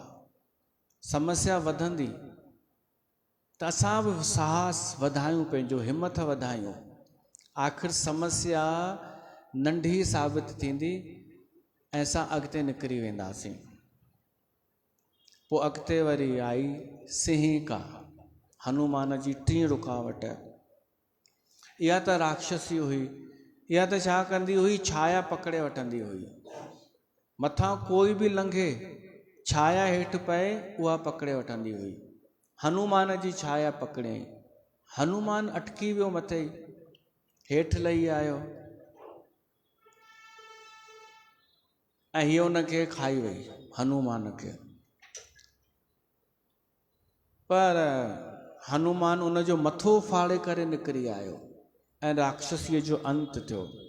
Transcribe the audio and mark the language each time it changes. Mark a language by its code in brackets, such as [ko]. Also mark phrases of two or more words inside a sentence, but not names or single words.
[sd] समस्या वधंदी त असां बि साहस वधायूं, पंहिंजो हिमत वधायूं। आख़िर समस्या नंढी साबित थींदी ऐं असां अॻिते निकिरी वेंदासीं। पोइ अॻिते वरी आई सिंहिका, हनुमान जी टीं रुकावट। इहा त राक्षसी हुई। इहा त छा कंदी हुई, छाया पकड़े वठंदी हुई। मथां कोई बि लंघे, छाया हेठि पए, उहा पकड़े वठंदी हुई। हनुमान जी छाया पकड़ियईं, हनुमान अटकी वियो, मथे हेठि लही आयो ऐं हीअ उनखे खाई वई, हनुमान खे। पर हनुमान उनजो मथो फाड़े करे निकिरी आयो ऐं राक्षसीअ जो अंत थियो।